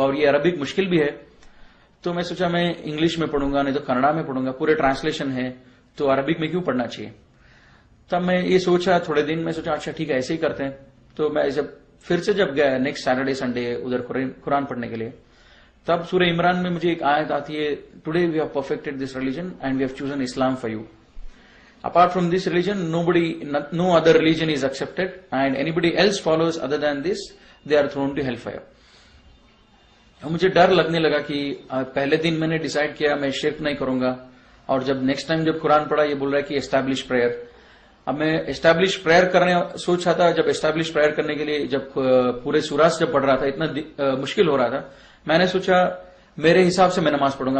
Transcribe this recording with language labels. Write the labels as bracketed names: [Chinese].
[Hindi] और ये अरबिक मुश्किल भी है. तो मैं सोचा मैं इंग्लिश में पढ़ूंगा, नहीं तो कन्नड़ा में पढ़ूंगा, पूरे ट्रांसलेशन है, तो अरबिक में क्यों पढ़ना चाहिए. तब मैं ये सोचा, थोड़े दिन में सोचा अच्छा ठीक है ऐसे ही करते हैं. तो मैं फिर से जब गया नेक्स्ट सैटरडे संडे उधर कुरान पढ़ने के लिए, तब सूरह इमरान में मुझे एक आयत आती है, [English] Today we have perfected this religion and we have chosen Islam for you. Apart from this religion, no other religion is accepted, and anybody else follows other than this, they are thrown to hellfire. [Hindi] और मुझे डर लगने लगा कि पहले दिन मैंने decide किया मैं शिर्क नहीं करूंगा, और जब नेक्स्ट टाइम जब कुरान पढ़ा ये बोल रहा है कि [English] Establish prayer. [Hindi] अब मैं [English] establish prayer [Hindi] करने सोच रहा था. जब एस्टैब्लिश प्रेयर करने के लिए जब पूरे सूरा जब पढ़ रहा था, इतना मुश्किल हो रहा था, मैंने सोचा मेरे हिसाब से मैं नमाज पढ़ूंगा.